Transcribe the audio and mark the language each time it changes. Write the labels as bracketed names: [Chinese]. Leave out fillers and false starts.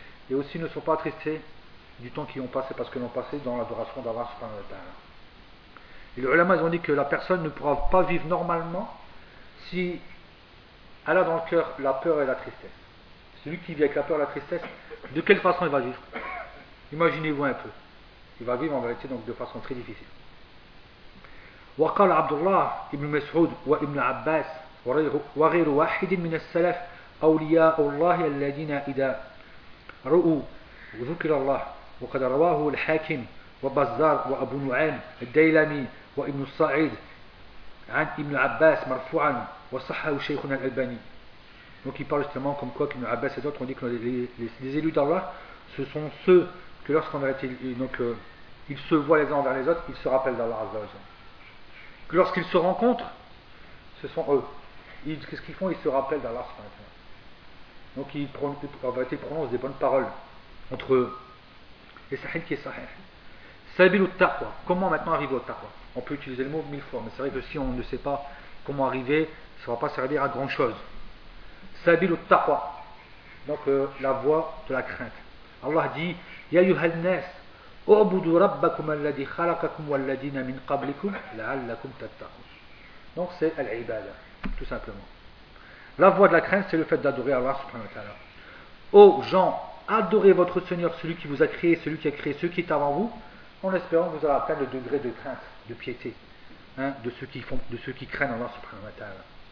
[French] Et aussi ne sont pas tristés du temps qu'ils ont passé, parce qu'ils ont passé dans l'adoration d'Allah subhanahu wa ta'ala. Et les ulama, ils ont dit que la personne ne pourra pas vivre normalement si elle a dans le cœur la peur et la tristesse. Celui qui vit avec la peur et la tristesse, de quelle façon il va vivre? Imaginez-vous un peu. Il va vivre en réalité donc de façon très difficile. [Arabic] وقال عبد الله ابن مسعود وابن عباس وغير واحد من السلف أولياء الله الذين إذا رؤوا ذكر الله وقد رواه الحاكم وبزار وأبو نعيم الديلمي وابن الصعيد عن ابن عباس مرفوعا وصحه شيخنا الألباني. [French] Donc il parle justement comme quoi qu'Ibn Abbas et d'autres ont dit que les élus d'Allah, ce sont ceux que lorsqu'on a été, donc ils se voient les uns envers les autres, ils se rappellent d'Allah Azza wa Jalla. Que lorsqu'ils se rencontrent, ce sont eux. Qu'est-ce qu'ils font? Ils se rappellent d'Allah Subhanahu wa Ta'ala. Donc ils prononcent des bonnes paroles entre eux. Et sahih qui est sahih. Sabil ou taqwa. Comment maintenant arriver au taqwa? On peut utiliser le mot mille fois, mais c'est vrai que si on ne sait pas comment arriver, ça ne va pas servir à grand chose. Sabil ou taqwa. Donc la voie de la crainte. Allah dit Ya yuhal nas. [Arabic] اعبدوا ربكم الذي خلقكم والذين من قبلكم لعلكم تتقون. [French] Donc c'est العبادة, tout simplement. La voie de la crainte, c'est le fait d'adorer Allah subhanahu wa ta'ala. Ô gens, adorez votre Seigneur, celui qui vous a créé, celui qui a créé ceux qui est avant vous, en espérant que vous allez atteindre le degré de crainte, de piété, hein, de ceux qui craignent Allah subhanahu wa ta'ala.